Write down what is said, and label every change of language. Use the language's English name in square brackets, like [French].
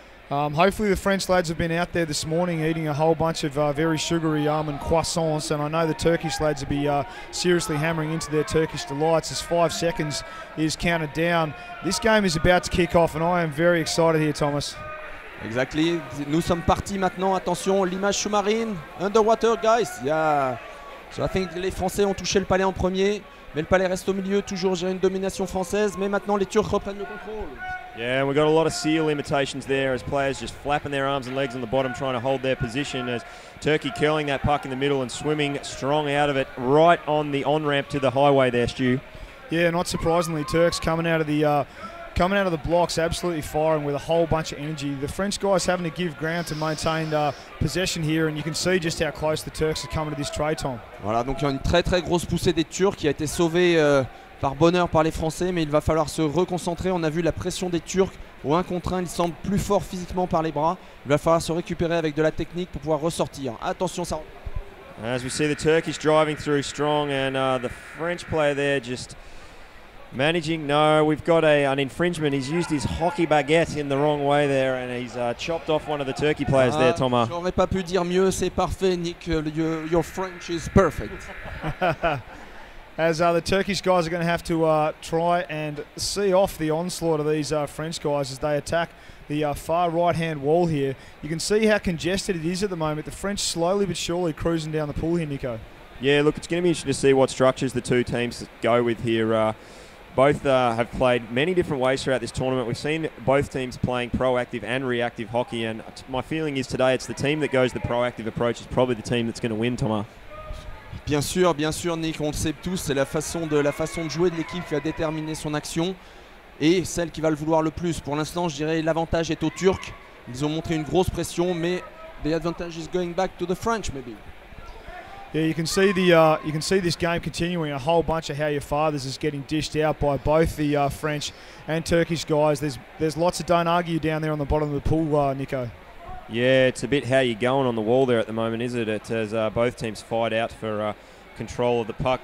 [English] Hopefully the French lads have been out there this morning eating a whole bunch of very sugary almond croissants, and I know the Turkish lads will be seriously hammering into their Turkish delights as 5 seconds is counted down. This game is about to kick off, and I am very excited here, Thomas. Exactly. [French] Nous sommes partis maintenant. Attention, l'image sous-marine. [English] Underwater, guys. Yeah. So I think [French] les Français ont touché le palais en premier, mais le palais reste au milieu. Toujours j'ai une domination française, mais maintenant les Turcs reprennent le contrôle. [English] Yeah, and we've got a lot of seal imitations there as players just flapping their arms and legs on the bottom trying to hold their position, as Turkey curling that puck in the middle and swimming strong out of it right on the on-ramp to the highway there, Stu. Yeah, not surprisingly, Turks coming out of the blocks absolutely firing with a whole bunch of energy. The French guys having to give ground to maintain possession here, and you can see just how close the Turks are coming to this tray, Tom. [French] Voilà, donc il y a une très grosse poussée des Turcs qui a été sauvée par bonheur par les Français, mais il va falloir se reconcentrer. On a vu la pression des Turcs au 1 contre 1, ils semblent plus forts physiquement par les bras. Il va falloir se récupérer avec de la technique pour pouvoir ressortir. Attention, ça. [English] As we see the Turkish driving through strong, and the French player there just managing. No, we've got an infringement. He's used his hockey baguette in the wrong way there, and he's chopped off one of the Turkey players there, Thomas. [French] J'aurais pas pu dire mieux, c'est parfait, Nick. [English] Your French is perfect. As the Turkish guys are going to have to try and see off the onslaught of these French guys as they attack the far right-hand wall here. You can see how congested it is at the moment. The French slowly but surely cruising down the pool here, Nico. Yeah, look, it's going to be interesting to see what structures the two teams go with here. Both have played many different ways throughout this tournament. We've seen both teams playing proactive and reactive hockey, and my feeling is today it's the team that goes the proactive approach is probably the team that's going to win, Thomas. [French] Bien sûr, Nick, on le sait tous, c'est la façon de jouer de l'équipe qui va déterminer son action et celle qui va le vouloir le plus. Pour l'instant, je dirais l'avantage est aux Turcs. Ils ont montré une grosse pression, mais [English] the advantage is going back to the French, maybe. Yeah, you can see this game continuing. A whole bunch of how your fathers is getting dished out by both the French and Turkish guys. There's lots of don't argue down there on the bottom of the pool, Nico. Yeah, it's a bit how you're going on the wall there at the moment, is it? It as both teams fight out for control of the puck.